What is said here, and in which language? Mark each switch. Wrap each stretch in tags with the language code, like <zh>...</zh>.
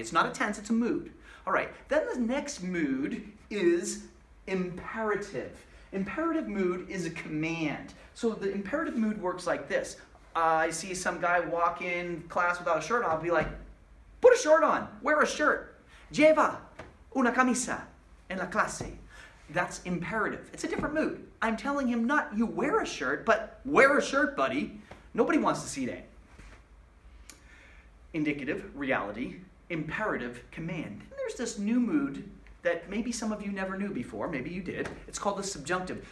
<en>It's not a tense, it's a mood. All right. Then the next mood is imperative. Imperative mood is a command. So the imperative mood works like this. I see some guy walk in class without a shirt on. I'll be like, put a shirt on. Wear a shirt.</en> <es>Lleva una camisa en la clase.</es> <en>That's imperative. It's a different mood. I'm telling him not you wear a shirt, but wear a shirt, buddy. Nobody wants to see that. Indicative, reality. Imperative, command. And there's this new mood that maybe some of you never knew before. Maybe you did. It's called the subjunctive.</en>